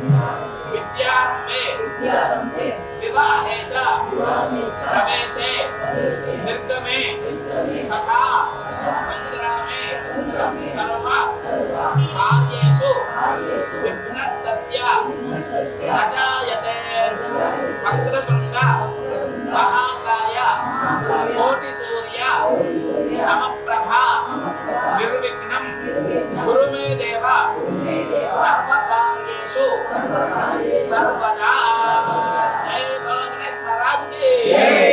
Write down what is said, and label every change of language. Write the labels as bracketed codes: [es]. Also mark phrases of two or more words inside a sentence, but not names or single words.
[sa] विद्यारम्भे विवाहे च प्रवेशे निर्गमे तथा संग्रामे सर्व कार्येषु विघ्नस्तस्य न जायते। కోటి సూర్య సమప్రభా నిర్విఘ్నం గురు మే దేవ సర్వకార్యేషు సర్వదా. [hi] जय बोलो गणेश महाराज की जय.